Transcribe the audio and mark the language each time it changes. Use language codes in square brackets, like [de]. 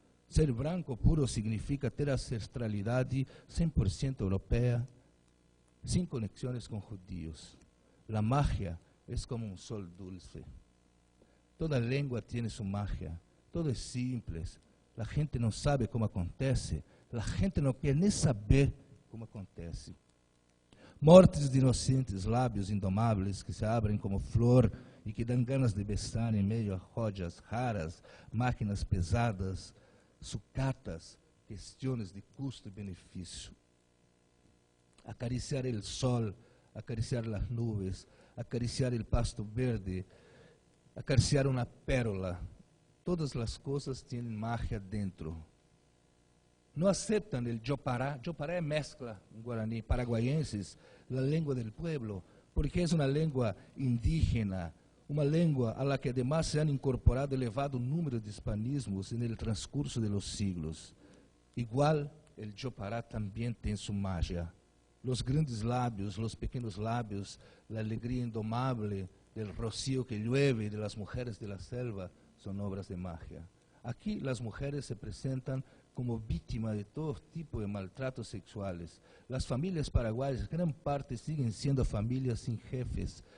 [pt] Ser branco puro significa ter ancestralidade 100% europeia, [es] sin conexiones con judíos. La magia es como un sol dulce. Toda lengua tiene su magia. Todo es simple. La gente no sabe cómo acontece. [pt] La gente no quer nem saber como acontece. Mortes de inocentes lábios indomáveis que se abrem como flor e que dão [es] ganas de besar [pt] em meio a rodas raras, máquinas pesadas, sucatas, questões de custo e benefício. Acariciar o sol, acariciar as nuvens, acariciar o pasto verde, acariciar uma pérola. Todas as coisas têm magia dentro. Não aceitam o Jopará. Jopará é mescla em guaraní, paraguaienses, a língua do pueblo, porque é uma língua indígena, uma língua [es] a la que además se han incorporado elevado número de hispanismos no transcurso de los siglos. [pt] Igual, o Jopará também tem sua magia. [es] Los grandes lábios, los pequenos lábios, la alegría indomable del rocío que llueve de las mujeres de la selva son obras de magia. Aquí las mujeres se presentan como víctimas de todo tipo de maltratos sexuales. Las familias paraguayas, gran parte, siguen siendo familias sin jefes.